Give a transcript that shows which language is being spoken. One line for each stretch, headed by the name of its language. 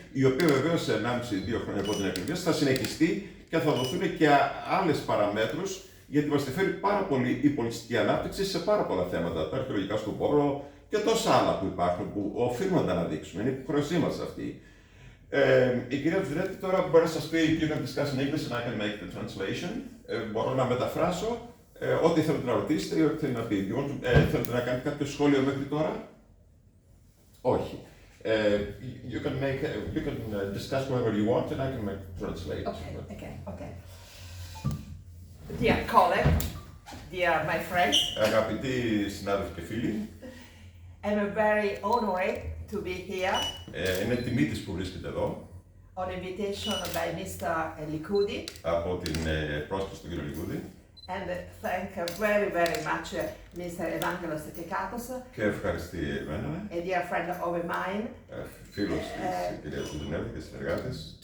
Greek: Η οποία βεβαίως σε 1,5-2 χρόνια από την εκκλησία θα συνεχιστεί και θα δοθούν και άλλες παραμέτρους, γιατί μας ενδιαφέρει πάρα πολύ η πολιτιστική ανάπτυξη σε πάρα πολλά θέματα. Τα αρχαιολογικά στον πόρο και τόσα άλλα που υπάρχουν που οφείλουμε να τα αναδείξουμε. Είναι υποχρεωσή μας αυτή. Η κυρία Giudrinetti τώρα μπορεί να σας πει:
English: You can discuss in English and I can make the translation.
Greek: Μπορώ να μεταφράσω ό,τι θέλετε να ρωτήσετε ή ό,τι θέλετε να πείτε. Θέλετε να κάνετε κάποιο σχόλιο μέχρι τώρα? Όχι.
English: You can discuss whatever you want and I can translate. Okay. Dear colleague, dear my friends.
Greek: Αγαπητοί συνάδελφοι και φίλοι.
English: I'm very honored to be here.
Greek: Είναι τιμή της που βρίσκεται εδώ.
English: On invitation by Mr. Licoudi.
Greek: Από την πρόσκληση του κ. Licoudi.
English: And thank very much Mr.
Greek: Vagγέλη Κεκάτο. Και ευχαριστεί εμένα.
English: A dear friend of mine.
Greek: Φίλος της κυρίας Giudrinetti και συνεργάτης.